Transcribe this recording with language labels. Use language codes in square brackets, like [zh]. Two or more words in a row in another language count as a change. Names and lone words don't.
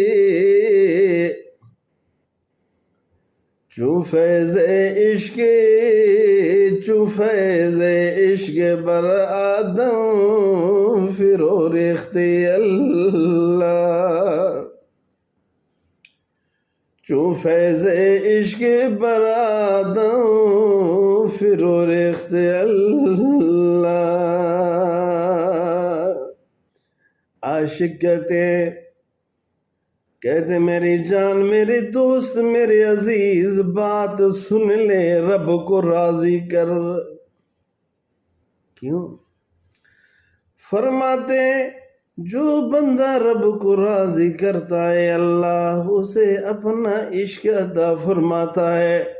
[fa] چو فیض عشق بر آدم فرو ریختی اللہ چو فیض عشق بر آدم فرو ریختی اللہ عاشق [ur] کہتے میری جان میرے دوست میرے عزیز بات سن لے رب کو راضی کر کیوں فرماتے جو بندہ رب کو راضی کرتا ہے اللہ اسے اپنا عشق عطا فرماتا ہے